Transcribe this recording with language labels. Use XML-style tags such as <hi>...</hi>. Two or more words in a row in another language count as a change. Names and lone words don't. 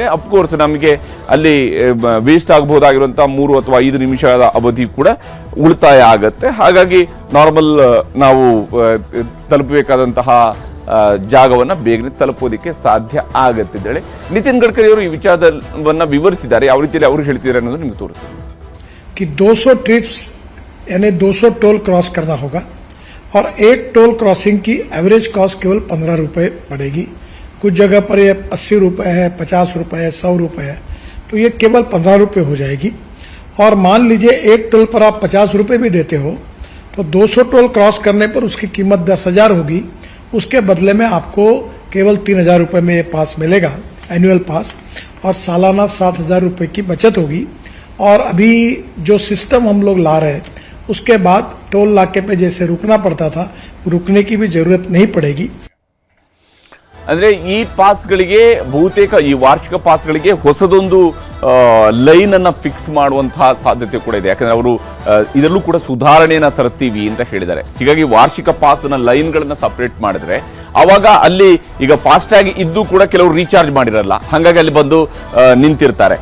<kn>ಅಫ್ಕೋರ್ಸ್ ನಮಗೆ ಅಲ್ಲಿ ವೇಸ್ಟ್ ಆಗಬಹುದಾಗಿರುವಂತಹ 3 ಅಥವಾ 5 ನಿಮಿಷದ ಅವಧಿ ಕೂಡ ಉಳಿತಾಯ ಆಗುತ್ತೆ. ಹಾಗಾಗಿ ನಾರ್ಮಲ್ ನಾವು ತಲುಪಬೇಕಾದಂತಹ ಜಾಗವನ್ನು ಬೇಗನೆ ತಲುಪೋದಕ್ಕೆ ಸಾಧ್ಯ ಆಗುತ್ತೆ ಅಂತೇಳಿ ನಿತಿನ್ ಗಡ್ಕರಿ ಅವರು ಈ ವಿಚಾರವನ್ನು ವಿವರಿಸಿದ್ದಾರೆ. ಯಾವ ರೀತಿಯಲ್ಲಿ ಅವರು ಹೇಳ್ತಿದ್ದಾರೆ ಅನ್ನೋದು ನಿಮ್ಗೆ ತೋರಿಸ್ತಾರೆ.</kn> <hi>कि 200 ट्रिप्स यानी 200</hi> <en>toll cross</en> <hi>करना होगा और एक</hi> <en>toll crossing</en> <hi>की</hi> <en>average cost</en> <hi>केवल 15 रुपए पड़ेगी. कुछ जगह पर ये 80 रुपए है, 50 रुपए है, 100 रुपए है, तो ये केवल 15 रुपए हो जाएगी. और मान लीजिए एक टोल पर आप 50 रुपए भी देते हो तो 200</hi> <en>toll cross</en> <hi>करने पर उसकी कीमत 10,000 होगी. उसके बदले में आपको केवल 3,000 रुपए में ये पास मिलेगा,</hi> <en>annual pass,</en> <hi>और सालाना 7,000 रुपए की बचत होगी. और अभी जो सिस्टम हम लोग ला रहे हैं उसके बाद टोल नाके पे जैसे रुकना पड़ता था, रुकने की भी जरूरत नहीं पड़ेगी.</hi> <kn>ಅಂದರೆ ಈ ಪಾಸ್ಗಳಿಗೆ ಬಹುತೇಕ ಈ ವಾರ್ಷಿಕ ಪಾಸ್ಗಳಿಗೆ ಹೊಸದೊಂದು ಲೈನ್ ಅನ್ನ ಫಿಕ್ಸ್ ಮಾಡುವಂತಹ ಸಾಧ್ಯತೆ ಕೂಡ ಇದೆ. ಯಾಕಂದ್ರೆ ಅವರು ಇದರಲ್ಲೂ ಕೂಡ ಸುಧಾರಣೆಯನ್ನ ತರ್ತೀವಿ ಅಂತ ಹೇಳಿದ್ದಾರೆ. ಹೀಗಾಗಿ ವಾರ್ಷಿಕ ಪಾಸ್ನ ಲೈನ್ಗಳನ್ನ ಸಪರೇಟ್ ಮಾಡಿದ್ರೆ ಅವಾಗ ಅಲ್ಲಿ ಈಗ ಫಾಸ್ಟ್ಯಾಗ್ ಇದ್ದು ಕೂಡ ಕೆಲವರು ರೀಚಾರ್ಜ್ ಮಾಡಿರಲ್ಲ, ಹಾಗಾಗಿ ಅಲ್ಲಿ ಬಂದು ನಿಂತಿರ್ತಾರೆ.</kn>